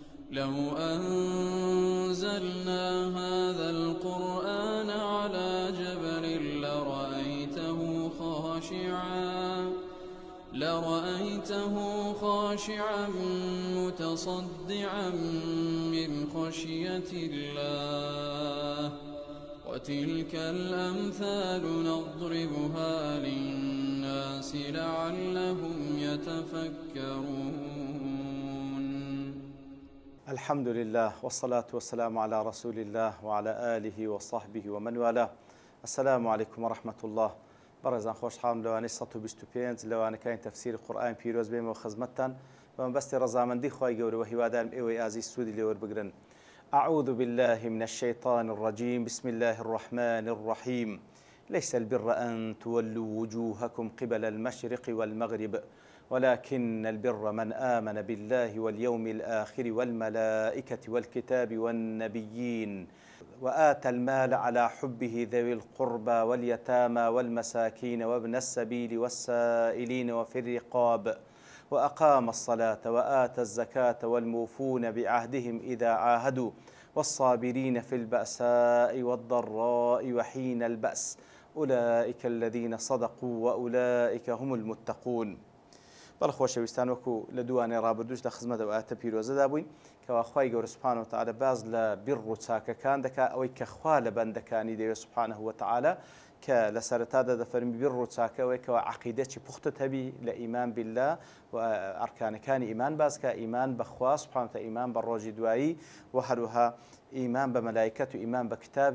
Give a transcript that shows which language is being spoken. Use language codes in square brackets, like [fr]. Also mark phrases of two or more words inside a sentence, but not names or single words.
[ar] لو أنزلنا هذا القرآن على جبل لرأيته خاشعا متصدعا من خشية الله وتلك الأمثال نضربها للناس لعلهم يتفكرون. الحمد لله والصلاة والسلام على رسول الله وعلى آله وصحبه ومن والاه. السلام عليكم ورحمة الله. [ckb] بەڕێزان خۆشحاڵم لەوانەی 125 لەوانەکانی تەفسیری قورئان پیرۆز بێمەوە خزمەتتان بەمەبەستی ڕەزامەندی خوای گەورە و هیوادارم ئێوەی ئازیز سوودی لێوەربگرن. [ar] أعوذ بالله من الشيطان الرجيم بسم الله الرحمن الرحيم ليس البر أن تولوا وجوهكم قبل المشرق والمغرب ولكن البر من آمن بالله واليوم الآخر والملائكة والكتاب والنبيين وآتى المال على حبه ذوي القربى واليتامى والمساكين وابن السبيل والسائلين وفي الرقاب وأقام الصلاة وآتى الزكاة والموفون بعهدهم إذا عاهدوا والصابرين في البأساء والضراء وحين البأس أولئك الذين صدقوا وأولئك هم المتقون. [ckb] بەڵە خۆشەویستان وەکو لە دووانێ ڕابردوش لە خزمەتەوە ئاتە پیرۆزەدا بووین کەوا خوای گەورە [ar] سوبحانەهو وتەعالە [ckb] باز لە بیر و چاکەکان دەکات ئەوەی کە خوا لە بەندەکانی دەوێت [ar] سوبحانەهو وتەعالە [ckb] کە لە سەرەتادا دەفەرمی بیر و چاکەوەی کەوا عەقیدەی پوختت هەبی لە ئیمان بالله و ئەرکانەکانی ئیمان باسکە ئیمان بەخوا [ar] سوبحانەهو وتەعالە [ckb] ئیمان بە ڕۆژی دوایی و هەروەها ئیمان بە مەلایکەت و ئیمان بە کتابی